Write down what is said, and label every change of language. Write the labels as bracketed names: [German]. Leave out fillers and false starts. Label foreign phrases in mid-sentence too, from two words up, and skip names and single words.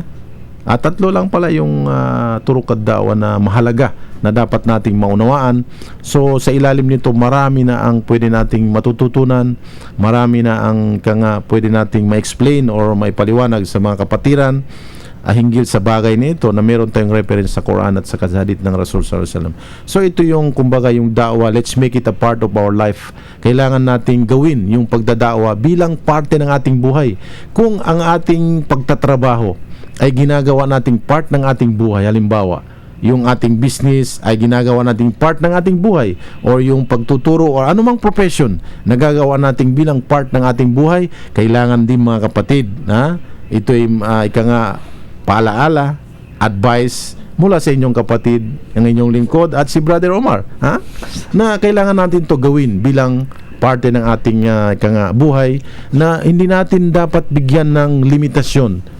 [Filipino] Tatlo lang pala yung turuk at da'wa na mahalaga na dapat nating maunawaan. So sa ilalim nito, marami na ang pwede nating matututunan, marami na ang pwede nating ma-explain or maipaliwanag sa mga kapatiran hinggil sa bagay nito na meron tayong reference sa Quran at sa hadith ng Rasul [Arabic] صلى الله عليه وسلم. [Filipino] So ito yung kumbaga yung da'wa, [English] let's make it a part of our life. [Filipino] Kailangan nating gawin yung pagdada'wa bilang parte ng ating buhay. Kung ang ating pagtatrabaho ay ginagawa nating part ng ating buhay, halimbawa yung ating business ay ginagawa nating part ng ating buhay, or yung pagtuturo or anumang profession nagagawa nating bilang part ng ating buhay, kailangan din mga kapatid na ito ay paalaala, advice mula sa inyong kapatid, ang inyong lingkod at si Brother Omar, na kailangan natin to gawin bilang parte ng ating buhay, na hindi natin dapat bigyan ng limitasyon.